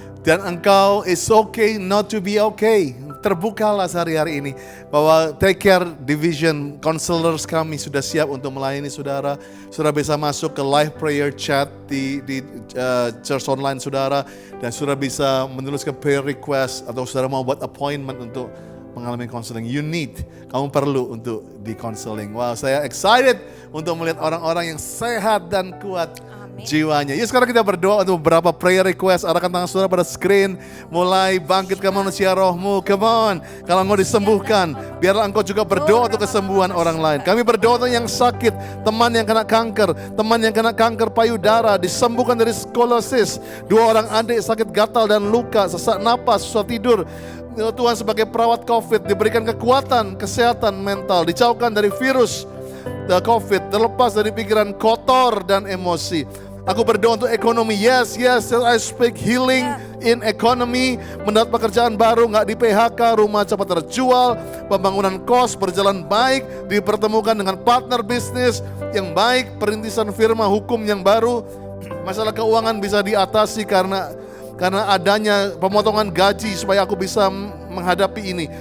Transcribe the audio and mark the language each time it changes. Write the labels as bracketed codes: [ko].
[id] Dan engkau [en] is okay not to be okay. [id] Terbukalah sehari-hari ini bahwa Take Care Division counselors kami sudah siap untuk melayani saudara. Saudara bisa masuk ke live prayer chat di church online saudara, dan saudara bisa menuliskan prayer request, atau saudara mau buat appointment untuk mengalami counseling. Kamu perlu untuk di counseling. Wow, saya excited untuk melihat orang-orang yang sehat dan kuat jiwanya. Yuk sekarang kita berdoa untuk beberapa prayer request. Arahkan tangan saudara pada screen. Mulai bangkitkan manusia rohmu. [en] Come on. [id] Kalau mau disembuhkan, biarlah engkau juga berdoa untuk kesembuhan orang lain. Kami berdoa untuk yang sakit, teman yang kena kanker payudara, disembuhkan dari skolosis. 2 orang adik sakit gatal dan luka, sesak napas, susah tidur. Tuhan sebagai perawat COVID diberikan kekuatan, kesehatan mental, dijauhkan dari virus COVID, terlepas dari pikiran kotor dan emosi. Aku berdoa untuk ekonomi. [en] Yes, I speak healing in economy. [id] Mendapat pekerjaan baru, gak di PHK, rumah cepat terjual, pembangunan kos berjalan baik, dipertemukan dengan partner bisnis yang baik, perintisan firma hukum yang baru. Masalah keuangan bisa diatasi karena adanya pemotongan gaji supaya aku bisa menghadapi ini.